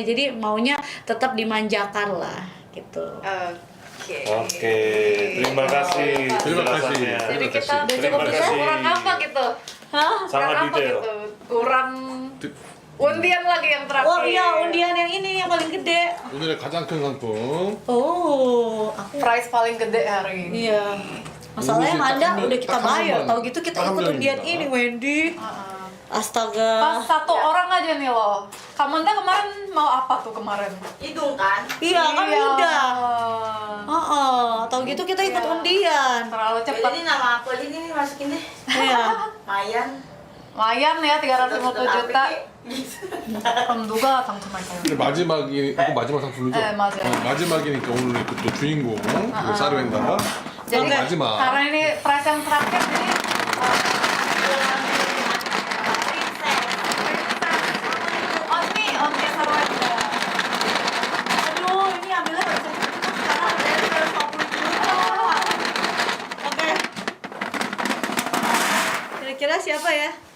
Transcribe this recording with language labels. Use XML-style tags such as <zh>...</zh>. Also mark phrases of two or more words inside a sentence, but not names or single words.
<id>Jadi maunya tetap dimanjakan lah gitu. Oke, terima kasih. Jadi kita udah Terima cukup kasih. Kurang apa gitu? Hah? Sangat Kurang apa detail. gitu? Kurang undian lagi yang terakhir. Oh iya, undian yang ini yang paling gede.</id> <ko>오늘의 가장 큰 상품.</ko> <id>Oh, aku Prize paling gede hari ini. iya. Masalahnya Ini sih, Manda tak- udah kita tak bayar, hamil. tahu gitu kita Tak ikut hamil undian juga. ini, Wendy. Pas Astaga. satu orang aja nih loh. Kamanda kemarin mau apa tuh kemarin? Hidung kan? Iya kan udah. Tahu gitu kita ikut Iya. undian. Terlalu cepat. Ini nama aku aja nih masukin deh. Iya. Mayan. Lumayan ya 350 juta. Gitu.</id> <ko>그럼 누가 당첨할까요? 근데 마지막이 이거 마지막 상품이죠? 네, 맞아요. 마지막이니까 오늘 그 또 주인공 그 사르웬다가</ko> <id>Jadi</id> <ko>마지막.</ko> <id>karena ini prize yang terakhir jadi Onti Sarwenda. Aduh, ini ambilnya nggak bisa cepet sekarang udah 150 juta. Oke. Kira-kira siapa ya?</id>